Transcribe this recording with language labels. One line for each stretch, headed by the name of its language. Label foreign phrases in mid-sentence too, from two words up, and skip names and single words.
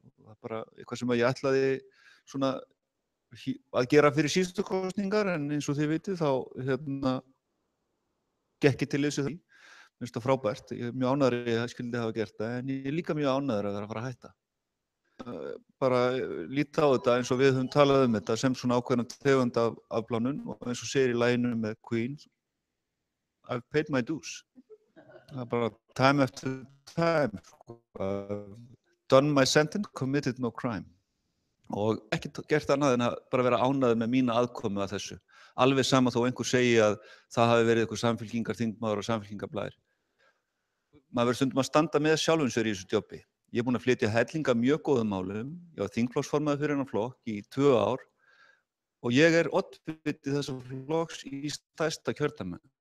Icelandic: Það bara eitthvað sem ég ætlaði svona að gera fyrir síðustu kosningar en eins og þið vitið þá gekk ég til þessu því. Mér finnst það frábært. Ég mjög ánægður að ég skyldi hafa gert það en ég er líka mjög ánægður að vera að fara að hætta. Bara líta á þetta eins og við höfum talað þetta sem svona ákveðna tegund af afplánun og eins og segir í laginu með Queen
English: I've paid my dues.
Icelandic: Það bara
English: time after time. Done my sentence, committed no crime.
Icelandic: Og ekki gert annað en að bara vera ánægður með mína aðkomu að þessu. Alveg sama þó einhver segi að það hafi verið einhver samfylkingarþingmaður og samfylkingarblæðir. Maður verður stundum að standa með sjálfum sér í þessu jobbi. Ég er búinn að flytja hellinga mjög góðum málum. Ég var þingflokksformaður fyrir þennan flokk í 2 ár og ég er oddviti þessa flokks í stærsta kjördæmi.